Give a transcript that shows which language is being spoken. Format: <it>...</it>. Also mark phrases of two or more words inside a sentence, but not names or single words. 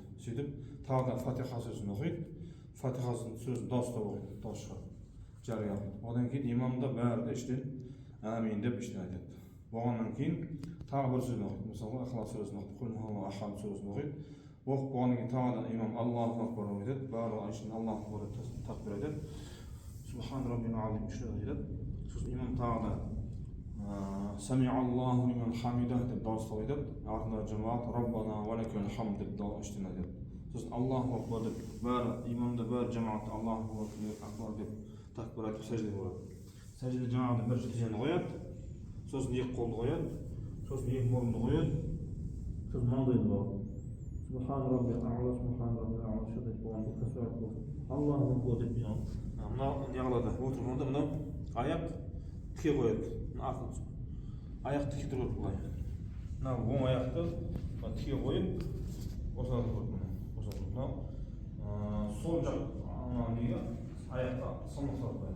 <kk>Сөйтіп, тағы да Фатиха сөзін оқиды. Фатиха сөзін дауыстап оқиды, дауыс шығарып, жария қылады. Одан кейін имам да бәрі де іштен әмин деп іштен айтады. Болғаннан кейін тағы бір сөзін оқиды. Мысалы, Ихлас сөзін оқиды,</kk> <ar>قل هو الله أحد</ar> <kk>сөзін оқиды. Оқып болғаннан кейін тағы да имам</kk> <ar>الله أكبر</ar> <kk>айтады, бәрі ішінен</kk> <ar>الله أكبر</ar> <kk>деп такбир айтады.</kk> <ar>سبحان ربي العظيم</ar> <kk>үш рет айтады. Сосын имам тағы да</kk> <ar>سمع الله لمن حمده</ar> <kk>деп дауыстап айтады. Артында жамаат</kk> <ar>ربنا ولك الحمد</ar> <kk>деп іштен айтады. Сосын</kk> <ar>الله أكبر</ar> <kk>деп бәрі имамда бәрі жамаатта</kk> <ar>الله أكبر</ar> <kk>деп такбир айтып сәждеге барады. Сәждеде жаңағыдай бірінші тізені қояды, сосын екі қолды қояды, сосын екі мұрынды қояды, сосын маңдайын қояды.</kk> <ar>سبحان ربي الأعلى, سبحان ربي الأعلى</ar> <kk>шадай болғанда тасбих айтып</kk> <ar>الله أكبر</ar> <kk>деп мынау не қылады, отырғанда мынау аяқ тіке қояды. Аяқ тіке тұрады былай. Мынау оң аяқты тіке қойып, осылай тұрады. Сол жақ неге аяққа салмақ салып қояды.</kk>